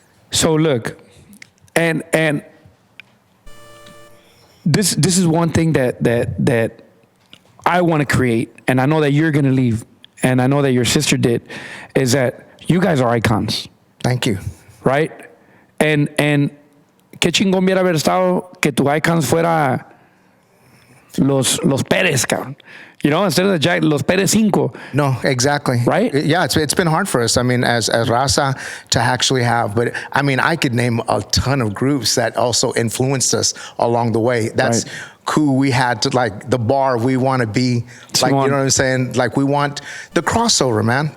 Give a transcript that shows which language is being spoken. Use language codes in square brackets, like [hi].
[en] So look, and this is one thing that I want to create, and I know that you're going to leave, and I know that your sister did, is that you guys are icons. Thank you. Right? [es] And qué chingón hubiera haber estado que tu icons fuera los Pérez, cabrón. [en] You know, instead of the Jack, los Pérez 5. No, exactly. Right? Yeah, it's been hard for us. I mean, as Raza to actually have, but I mean, I could name a ton of groups that also influenced us along the way. That's who we had to, like, the bar we want to be, like, you know what I'm saying? Like, we want the crossover, man.